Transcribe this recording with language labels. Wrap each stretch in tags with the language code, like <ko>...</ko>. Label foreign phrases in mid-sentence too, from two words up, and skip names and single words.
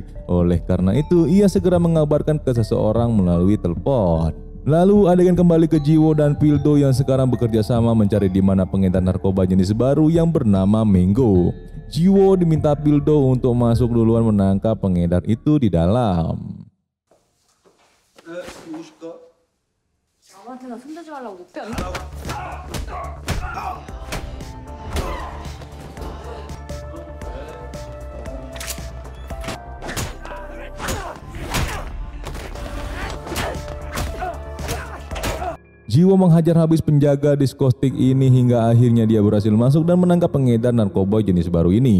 <id>Oleh karena itu, ia segera mengabarkan ke seseorang melalui telepon. Lalu adegan kembali ke Jiwo dan Pildo yang sekarang bekerja sama mencari di mana pengedar narkoba jenis baru yang bernama Mango. Jiwo diminta Pildo untuk masuk duluan menangkap pengedar itu di dalam.</id> <ko>아무한테나 손대지 말라고 못 배웠니?</ko> <id>Jiwo menghajar habis penjaga diskotik ini hingga akhirnya dia berhasil masuk dan menangkap pengedar narkoba jenis baru ini.</id>